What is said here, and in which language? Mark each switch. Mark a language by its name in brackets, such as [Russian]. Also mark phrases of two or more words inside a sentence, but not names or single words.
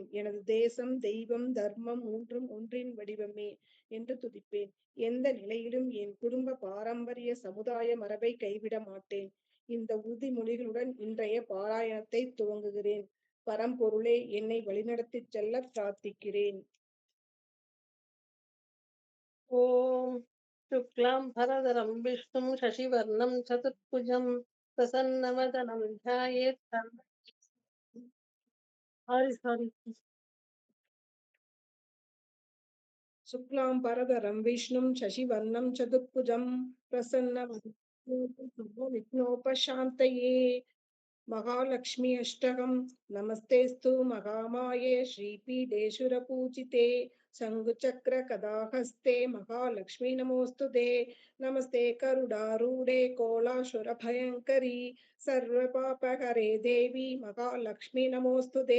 [Tamil] எனது தேசம், தெய்வம், தர்மம் மூன்றும் ஒன்றின் வடிவமே என்று துதிப்பேன். எந்த நிலையிலும் என் குடும்ப பாரம்பரிய சமுதாய மரபை கைவிட மாட்டேன். இந்த உறுதிமொழிகளுடன் இன்றைய பாராயணத்தை துவங்குகிறேன். பரம்பொருளே, என்னை வழிநடத்திச் செல்ல பிரார்த்திக்கிறேன். [Sanskrit] ॐ शुक्लां भरधरं विष्णुं शशिवर्णं चतुर्भुजं प्रसन्नवदनं ध्यायेत् सारी शुक्लां बरधरं विष्णुं शशिवर्णं चतुर्भुजं विघ्नोपशान्तये. महालक्ष्मी अष्टकं नमस्तेस्तु महामाये श्रीपीठेश्वरपूजिते शङ्खचक्रगदाहस्ते महालक्ष्मी नमोऽस्तुते। नमस्ते गरुडारूढे कोलासुरभयङ्करी सर्वपापहरे देवी महालक्ष्मी नमोऽस्तुते।